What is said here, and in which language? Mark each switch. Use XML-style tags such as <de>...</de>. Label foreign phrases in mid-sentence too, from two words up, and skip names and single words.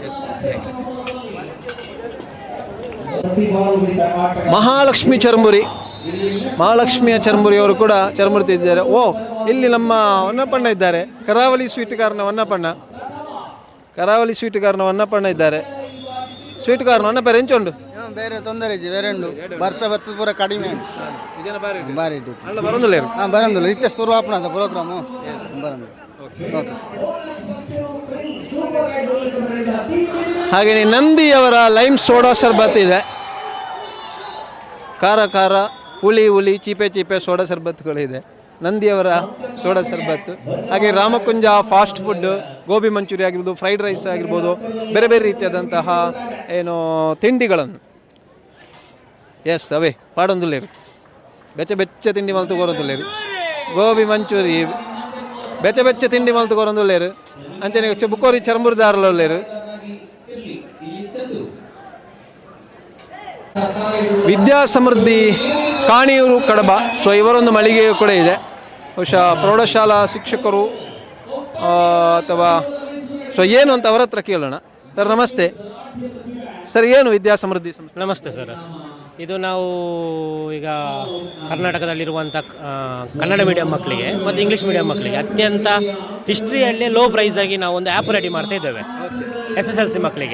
<kn>ಮಹಾಲಕ್ಷ್ಮಿಯ ಚರ್ಮುರಿ ಅವರು ಕೂಡ ಚರ್ಮುರಿ ತಿಂದಿದ್ದಾರೆ. ಇಲ್ಲಿ ನಮ್ಮ ಹೊನ್ನಪ್ಪಣ್ಣ ಇದ್ದಾರೆ, ಕರಾವಳಿ ಸ್ವೀಟ್ ಕಾರ್ನ ಹೊನ್ನಪ್ಪಣ್ಣ ಇದ್ದಾರೆ.</kn> <tcy>ಸ್ವೀಟ್ ಕಾರ್ನ ಹೊನ್ನಪ್ಪ ಎಂಚುಂಡು ಬೇರೆ ತೊಂದರೆ ಇಜ್ಜಿ ಬೇರೆ ಉಂಡು. ಬರ್ಸ ಬತ್ತದ ಪೂರ ಕಡಿಮೆ ಬಾರಿ</tcy> <kn>ಅಲ್ಲ ಬರೋದಿಲ್ಲ</kn> <tcy>ಬರೋದಿಲ್ಲ ಇತ್ತೆ ಶುರು ಆಪಣ ಪ್ರೋಗ್ರಾಮು ಬರೋದು.</tcy> <kn>ಹಾಗೆಯೇ ನಂದಿಯವರ ಲೈಮ್ ಸೋಡಾ ಶರ್ಬತ್ ಇದೆ. ಖಾರ ಹುಳಿ ಚೀಪೆ ಸೋಡಾ ಶರ್ಬತ್ಗಳಿದೆ. ನಂದಿಯವರ ಸೋಡಾ ಶರ್ಬತ್ತು. ಹಾಗೆ ರಾಮಕುಂಜ ಫಾಸ್ಟ್ ಫುಡ್, ಗೋಬಿ ಮಂಚೂರಿ ಆಗಿರ್ಬೋದು, ಫ್ರೈಡ್ ರೈಸ್ ಆಗಿರ್ಬೋದು, ಬೇರೆ ಬೇರೆ ರೀತಿಯಾದಂತಹ ತಿಂಡಿಗಳನ್ನು</kn> <tcy>ಅವೇ ಪಾಡೊಂದುಲ್ಲೇರು ಬೆಚ್ಚ ತಿಂಡಿ ಮಲ್ತು ಕೊರೊಂದುಲ್ಲೇರು. ಗೋಬಿ ಮಂಚೂರಿ ಬೆಚ್ಚ ತಿಂಡಿ ಮಲ್ತು ಕೊರೊಂದುಲ್ಲೇರು. ಅಂಚನೆ ಬುಕೋರಿ ಚರ್ಮುರಿದಾರಲ್ಲೇರು. ವಿದ್ಯಾ ಸಮೃದ್ಧಿ ಕಾಣಿಯೂರು ಕಡಬ.</tcy> <kn>ಸೊ ಇವರೊಂದು ಮಳಿಗೆಯೂ ಕೂಡ ಇದೆ. ಬಹುಶಃ ಪ್ರೌಢಶಾಲಾ ಶಿಕ್ಷಕರು ಅಥವಾ ಏನು ಅಂತ ಅವರ ಹತ್ರ ಕೇಳೋಣ. ಸರ್ ನಮಸ್ತೆ. ಸರ್ ಏನು ವಿದ್ಯಾ ಸಮೃದ್ಧಿ ಸಂಸ್ಥೆ? ನಮಸ್ತೆ ಸರ್. ಇದು ನಾವು ಈಗ ಕರ್ನಾಟಕದಲ್ಲಿರುವಂಥ ಕನ್ನಡ ಮೀಡಿಯಂ ಮಕ್ಕಳಿಗೆ ಮತ್ತು ಇಂಗ್ಲೀಷ್ ಮೀಡಿಯಂ ಮಕ್ಕಳಿಗೆ ಅತ್ಯಂತ ಹಿಸ್ಟ್ರಿಯಲ್ಲೇ ಲೋ ಪ್ರೈಸಾಗಿ ನಾವು ಒಂದು ಆ್ಯಪ್ ರೆಡಿ ಮಾಡ್ತಾ ಇದ್ದೇವೆ SSLC ಮಕ್ಕಳಿಗೆ.</kn>